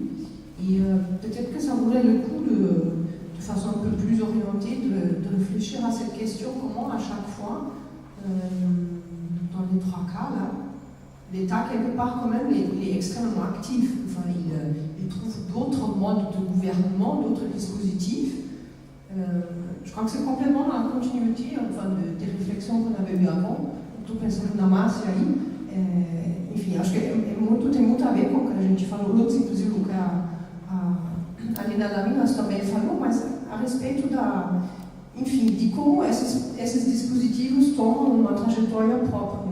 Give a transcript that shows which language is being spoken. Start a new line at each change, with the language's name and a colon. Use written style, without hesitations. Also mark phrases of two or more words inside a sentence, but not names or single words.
French: Et peut-être que ça vaudrait le coup de façon un peu plus orientée de réfléchir à cette question, comment à chaque fois, dans les trois cas, là, l'État, quelque part, quand même, il est extrêmement actif. Il trouve d'autres modes de gouvernement, d'autres dispositifs. Je crois que c'est complètement dans la continuité des réflexions qu'on avait eues avant.
Portuguese: Estou pensando na Márcia aí. Enfim, acho que tem muito a ver com o que a gente falou, Lutz, inclusive o que a Nina Laminas também falou, mas a respeito de como esses dispositivos tomam uma trajetória própria.